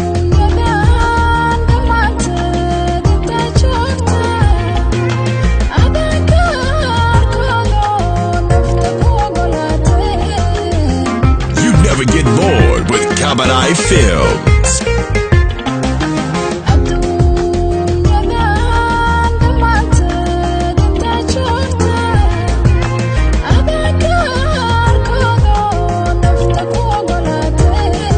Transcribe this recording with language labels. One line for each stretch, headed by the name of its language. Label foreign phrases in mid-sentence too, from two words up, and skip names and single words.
Somali: Adduunyadan dhammaanteed inta joogta, adanka arkoodo nafta ku ogolaatay.
English: You never get bored with Kabadai Films.
Somali: Adduunyadan dhammaanteed inta joogta, adanka arkoodo nafta ku ogolaatay.